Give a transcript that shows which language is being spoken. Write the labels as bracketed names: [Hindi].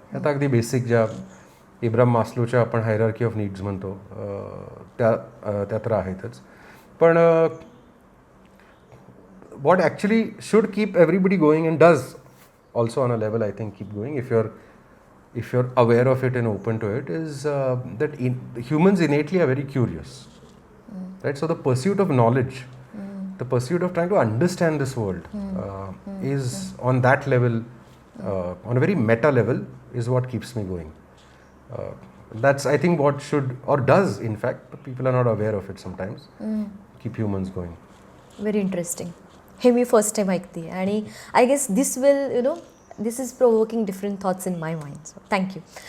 [Marathi] आता अगदी बेसिक ज्या इब्राहिम मास्लोच्या आपण हायरार्की ऑफ नीड्स म्हणतो त्या तर आहेतच. [English] पण what actually should keep everybody going and does also on a level I think keep going if you're aware of it and open to it is that humans innately are very curious, right? So the pursuit of knowledge, the pursuit of trying to understand this world is on that level, on a very meta level, is what keeps me going. That's I think what should or does, in fact, but people are not aware of it sometimes, keep humans going. Very interesting. [Marathi] हे मी first time ऐकते आणि [English] I guess this will this is provoking different thoughts in my mind. So thank you.